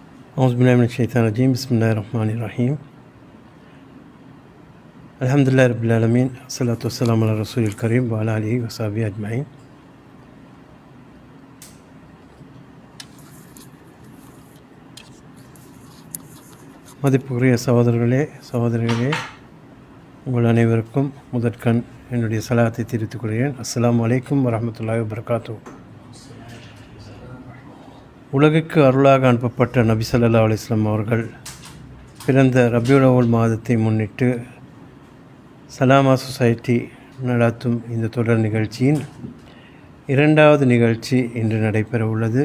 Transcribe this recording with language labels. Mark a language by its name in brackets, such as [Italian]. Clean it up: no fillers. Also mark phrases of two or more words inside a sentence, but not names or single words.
[Arabic] أعوذ بالله من الشيطان الرجيم. بسم الله الرحمن الرحيم. الحمد لله رب العالمين. الصلاة والسلام على رسوله الكريم وعلى آله وصحبه أجمعين. [Tamil] மதிப்புக்குரிய சகோதரர்களே உங்கள் அனைவருக்கும் முதற்கண் என்னுடைய சலாத்தை தெரிவித்துக் கொள்கிறேன். [Arabic] السلام عليكم ورحمة الله وبركاته. [Tamil] உலகுக்கு அருளாக அனுப்பப்பட்ட நபி [Arabic] صلى الله عليه وسلم [Tamil] அவர்கள் பிறந்த ரபியுல் அவ்வல் மாதத்தை முன்னிட்டு சலாமா சொசைட்டி நடத்தும் இந்த தொடர் நிகழ்ச்சியின் இரண்டாவது நிகழ்ச்சி இன்று நடைபெற உள்ளது.